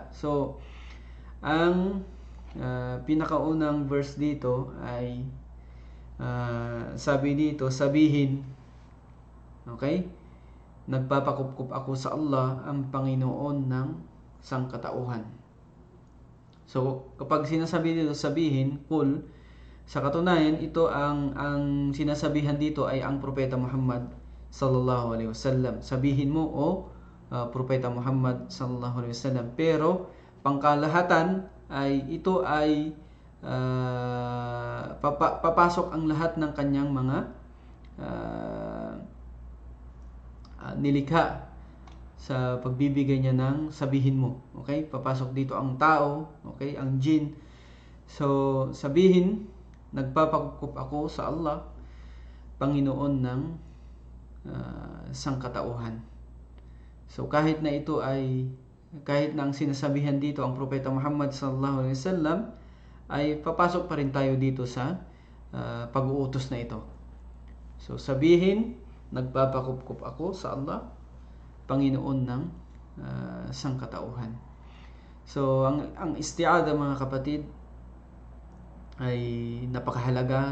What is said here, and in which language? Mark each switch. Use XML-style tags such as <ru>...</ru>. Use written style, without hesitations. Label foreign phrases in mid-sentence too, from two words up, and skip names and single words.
<tl>So ang pinakaunang verse dito ay sabi dito, sabihin, okay? Nagpapakupkup ako sa Allah, ang Panginoon ng sangkatauhan. So kapag sinasabi dito sabihin, Qul, sa katunayan ito ang sinasabihan dito ay ang Propeta Muhammad</tl> <ar>صلى الله عليه وسلم.</ar> <tl>Sabihin mo o Propeta Muhammad</tl> <ar>صلى الله عليه وسلم.</ar> <tl>Pero pangkalahatan ay ito ay papasok ang lahat ng kanyang mga nilikha sa pagbibigay niya ng sabihin mo. Okay? Papasok dito ang tao, okay? Ang jinn. So sabihin, nagpapakup ako sa Allah, Panginoon ng sangkatauhan. So kahit na ang sinasabihan dito ang Propeta Muhammad</tl> <ar>صلى الله عليه وسلم,</ar> <tl>ay papasok pa rin tayo dito sa pag-uutos na ito. So sabihin, nagpapakupkup ako sa Allah, Panginoon ng sangkatauhan. So ang isti'adha mga kapatid ay napakahalaga.</tl>